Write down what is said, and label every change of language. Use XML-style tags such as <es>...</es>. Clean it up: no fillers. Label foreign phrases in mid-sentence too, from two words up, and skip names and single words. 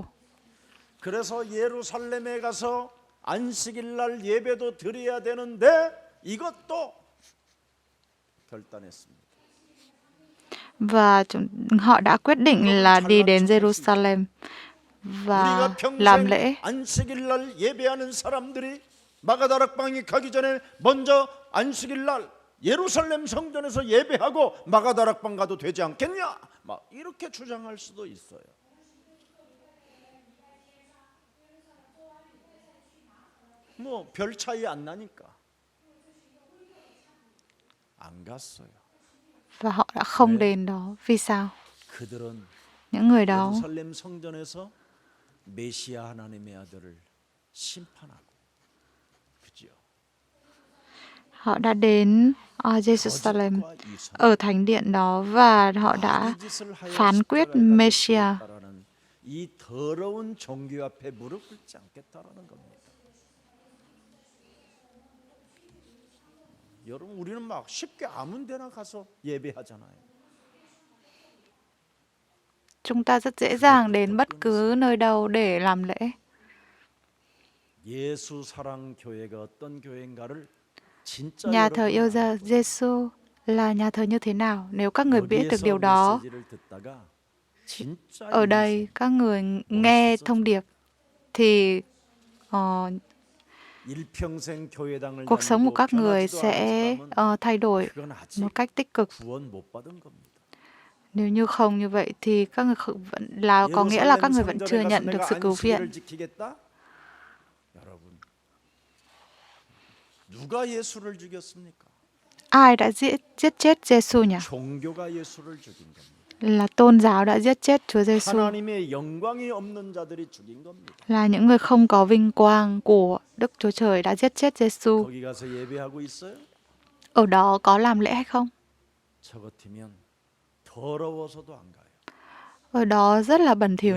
<ko>그래서 예루살렘에 가서 안식일 날 예배도 드려야 되는데 이것도 결단했습니다.</ko> <vi>Và họ đã quyết định là đi đến Jerusalem và</vi> <ko>우리가</ko> <vi>làm</vi> <ko>평생</ko> <vi>lễ.</vi> <ko>안식일 날 예배하는 사람들이 마가다락방에 가기 전에 먼저 안식일 날 예루살렘 성전에서 예배하고 마가다락방 가도 되지 않겠냐? 막 이렇게 주장할 수도 있어요. 뭐 별 차이 안 나니까 안 갔어요.</ko> <vi>Và họ đã không đến đó. Vì sao?</vi> <ko>그들은</ko> <vi>Những người đó</vi> <ko>예루살렘 성전에서 메시아 하나님의 아들을 심판하고, 그죠?</ko> <vi>họ đã đến Jerusalem</vi> <ko>거짓과 이선,</ko> <vi>ở thánh điện đó và họ đã</vi> <ko>거짓을 하여</ko> <vi>phán quyết</vi> <ko>십자가에</ko> <vi>Messiah.</vi> <ko>달려 이 더러운 종교 앞에 무릎 꿇지 않겠다라는 겁니다. 여러분, 우리는 막 쉽게 아무 데나 가서 예배하잖아요.</ko> <vi>Chúng ta rất dễ dàng đến bất cứ nơi đâu để làm lễ.</vi> <ko>예수 사랑 교회가 어떤 교회인가를 진짜</ko> <vi>Nhà thờ</vi> <ko>여러분</ko> <vi>yêu Giêsu là nhà thờ như thế nào? Nếu các người biết được điều đó,</vi> <ko>메시지를 듣다가 진짜</ko> <vi>ở đây các người nghe thông điệp thì</vi> <ko>일평생 교회당을</ko> <vi>cuộc sống của</vi> <ko>다니고</ko> <vi>các người</vi> <ko>변하지도 않은</ko> <vi>sẽ</vi> <ko>사람은</ko> <vi>thay đổi</vi> <ko>그건 아직</ko> <vi>một cách tích cực.</vi> <ko>구원 못 받은 겁니다.</ko> <vi>Nếu như không như vậy thì các người vẫn là có nghĩa là các người vẫn chưa nhận được sự cứu viện.</vi> <ko>안식일을 지키겠다? 여러분, 누가 예수를 죽였습니까?</ko> <vi>Ai đã giết chết Giêsu nhỉ?</vi> <ko>종교가 예수를 죽인 겁니다.</ko> <vi>Là tôn giáo đã giết chết Chúa Giêsu.</vi> <ko>하나님의 영광이 없는 자들이 죽인 겁니다.</ko> <vi>Là những người không có vinh quang của Đức Chúa Trời đã giết chết Giêsu.</vi> <ko>거기 가서 예배하고 있어요?</ko> <vi>Ở đó có làm lễ hay không?</vi> <ko>저 같으면 더러워서도 안 가요.</ko> <vi>Ở đó rất là bẩn thỉu</vi>